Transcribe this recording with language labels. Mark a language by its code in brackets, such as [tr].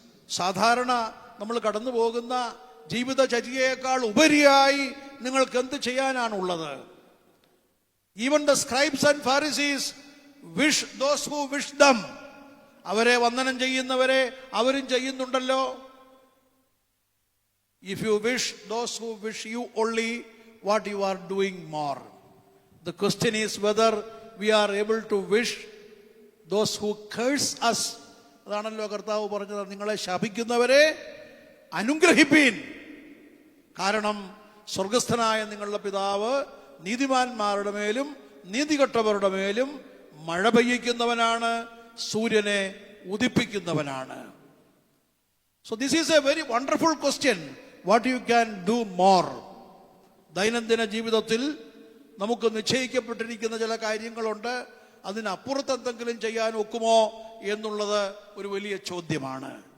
[ml] സാധാരണ നമ്മൾ കടന്നു പോകുന്ന ജീവിതചര്യയേക്കാൾ ഉപരിയായി നിങ്ങൾക്ക് എന്ത് ചെയ്യാനാണുള്ളത്? [en] Even the scribes and Pharisees wish those who wish them. [ml] അവരെ വന്ദനം ചെയ്യുന്നവരെ അവരും ചെയ്യുന്നുണ്ടല്ലോ. [en] If you wish those who wish you only, what you are doing more? The question is whether we are able to wish those who curse us. [ml] അതാണല്ലോ കർത്താവ് പറഞ്ഞത്, നിങ്ങളെ ശപിക്കുന്നവരെ അനുഗ്രഹിപ്പീൻ. കാരണം സ്വർഗസ്ഥനായ നിങ്ങളുടെ പിതാവ് നീതിമാന്മാരുടെ മേലും നീതികെട്ടവരുടെ മേലും മഴ പെയ്യിക്കുന്നവനാണ്, സൂര്യനെ ഉദിപ്പിക്കുന്നവനാണ്. [en] So this is a very wonderful question. What you can do more? [ml] ദൈനംദിന ജീവിതത്തിൽ നമുക്ക് നിശ്ചയിക്കപ്പെട്ടിരിക്കുന്ന ചില കാര്യങ്ങളുണ്ട്. അതിനപ്പുറത്ത് എന്തെങ്കിലും ചെയ്യാൻ ഒക്കുമോ എന്നുള്ളത് ഒരു വലിയ ചോദ്യമാണ്.